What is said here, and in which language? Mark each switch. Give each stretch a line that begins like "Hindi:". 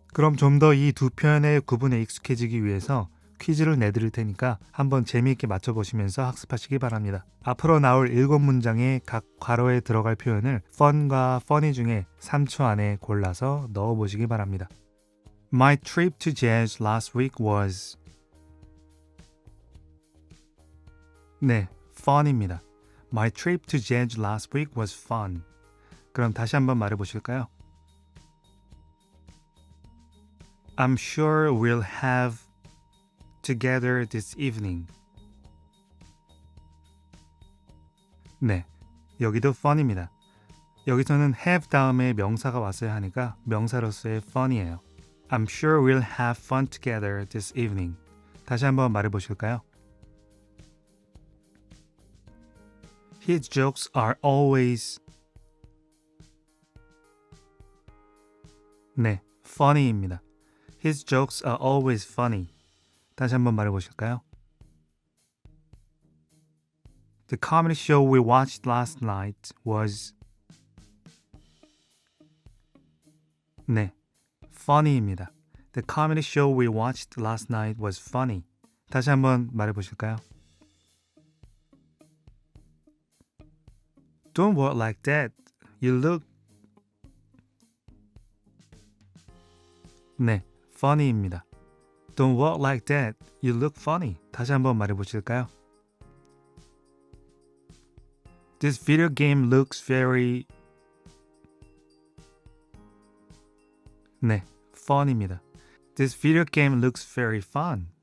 Korean: 그럼 좀 더 이 두 표현의 구분에 익숙해지기 위해서 퀴즈를 내드릴 테니까 한번 재미있게 맞춰보시면서 학습하시기 바랍니다. 앞으로 나올 7문장의 각 괄호에 들어갈 표현을 fun과 funny 중에 3초 안에 골라서 넣어보시기 바랍니다.
English: My trip to jazz last week was...
Korean: 네, fun입니다.
English: My trip to jazz last week was fun.
Korean: 그럼 다시 한번 말해보실까요?
English: I'm sure we'll have together this evening.
Korean: 네, 여기도 fun입니다. 여기서는 have 다음에 명사가 왔어야 하니까 명사로서의 fun이에요.
English: I'm sure we'll have fun together this evening.
Korean: 다시 한번 말해보실까요?
English: His jokes are always...
Korean: 네, funny입니다.
English: His jokes are always funny.
Korean: 다시 한번 말해보실까요?
English: The comedy show we watched last night was...
Korean: 네, funny입니다.
English: The comedy show we watched last night was funny.
Korean: 다시 한번 말해보실까요?
English: Don't walk like that. You look...
Korean: 네, funny입니다.
English: Don't walk like that. You look funny.
Korean: 다시 한번 말해보실까요?
English: This video game looks very...
Korean: 네, fun입니다.
English: This video game looks very fun.